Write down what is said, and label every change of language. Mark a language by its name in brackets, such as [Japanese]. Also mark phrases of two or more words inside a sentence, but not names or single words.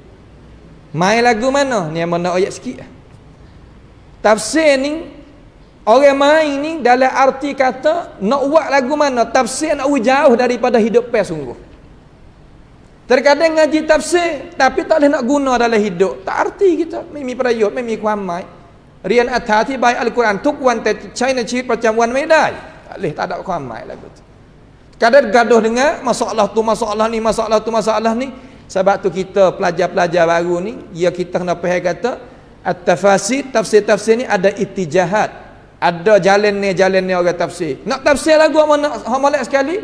[Malay] Main lagu mana? Ni yang mana ayat sikit. Tafsir ni orang main ni dalam arti kata nak buat lagu mana, tafsir nak jauh daripada hidup pe sungguh. Terkadang ngaji tafsir tapi tak boleh nak guna dalam hidup. Tak arti kita. Mimi perayot, mimi kuamai. [Thai] เรียนอธิบายอัลกุรอานทุกวันแต่ใช้ในชีวิตประจำวันไม่ได้ [Malay] tak ada [Thai] ความหมาย [Malay] lagu tu. Kadang gaduh dengan masalah tu masalah ni, masalah tu masalah ni. Sebab tu kita pelajar-pelajar baru ni, ya kita kena faham kata at-tafasir, tafsir-tafsir ni ada ittijahat, ada jalan ni orang tafsir. Nak tafsir lagu mana molek sekali?